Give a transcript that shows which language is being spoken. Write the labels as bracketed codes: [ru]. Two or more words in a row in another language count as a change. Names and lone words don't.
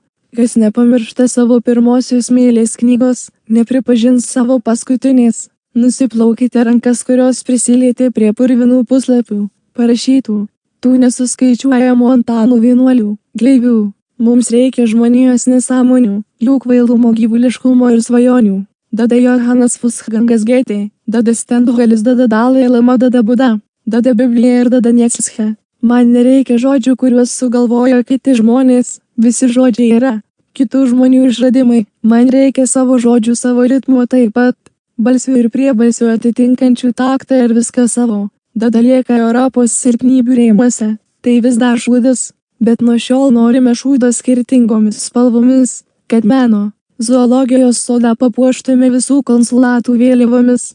[lt] Kas nepamiršta savo pirmosios meilės knygos, nepripažins savo paskutinės. Nusiplaukite rankas, kurios prisilietė prie purvinų puslapių, parašytų tų nesuskaičiuojamų Antanų vienuolių, gleivių. Mums reikia žmonijos nesąmonių, jų kvailumo, gyvuliškumo ir svajonių. Dada Johanas Wolfgangas Goethe, dada Stendhalis, dada Dalai Lama, dada Buda, dada Biblija ir dada Nietzsche. Man nereikia žodžių, kuriuos sugalvojo kiti žmonės, visi žodžiai yra kitų žmonių išradimai. Man reikia savo žodžių, savo ritmo, taip pat balsių ir priebalsių atitinkančių taktą ir viską savo. Dada lieka Europos silpnybių rėmuose, tai vis dar šūdas, bet nuo šiol norime šūdą skirtingomis spalvomis, kad meno zoologijos sodą papuoštume visų konsulatų vėliavomis.